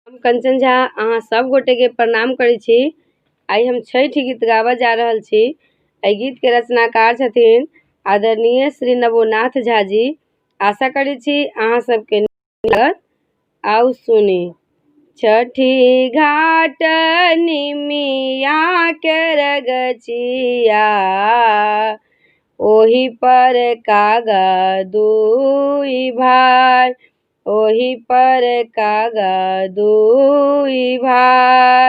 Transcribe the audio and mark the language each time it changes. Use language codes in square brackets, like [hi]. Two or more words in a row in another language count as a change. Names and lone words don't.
[mai] हम कंचन झा अहाँ सब गोटे के प्रणाम करै छी। आई हम 6 गीत गाबऽ जा रहल छी। एहि गीत के रचनाकार छथिन आदरणीय श्री नवोनाथ झा जी। आशा करै छी अहाँ सबके नीक लागत। आओ सुनी। छठी घाट निमिया के रगचिया, ओही पर कागा दुई भाई, ओही पर कागा दुई भाई।